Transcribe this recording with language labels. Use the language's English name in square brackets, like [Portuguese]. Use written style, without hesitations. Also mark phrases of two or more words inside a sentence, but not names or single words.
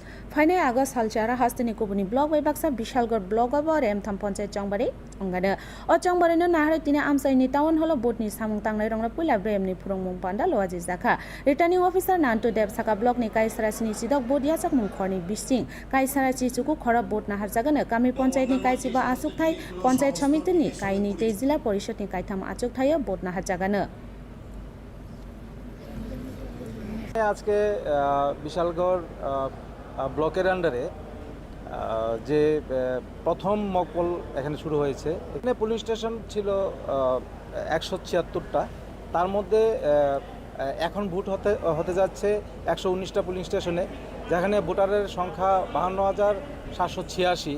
[Kok Borok] फाइनाय आगस्ट सालचारा हास्तिनि कुबुनि ब्लक बै बाक्सा बिशालगढ़ ब्लक अब रेमथाम पञ्चायत चंबारि अंगानो अ चंबारिनो नाहरे तिने आमसाइनि टाउन हल बोटनि सामुं तांनाय रंना पुला ब्रेमनि फुरंमुं पान्डा लवाजि जाखा रिटार्निं अफिसार नान्टु देव साका ब्लकनि काइसारासिनि सिदक बोडिया सकमुं खरनि बिसिं काइसारासि चुकु खरब बोट नाहार जागानो गामि पञ्चायतनि काइसिबा आसुकथाय पञ्चायत समितिनि काइनि ते जिल्ला परिषदनि काइथाम आचुकथाय बोट नाहार जागानो [Bangla] আজকে বিশালগড় ব্লকের আন্ডারে যে প্রথম মকপল এখানে শুরু হয়েছে। এখানে পুলিশ স্টেশন ছিল 176টা, তার মধ্যে এখন ভোট হতে যাচ্ছে 119টা পুলিশ স্টেশনে, যেখানে ভোটারের সংখ্যা 52,786।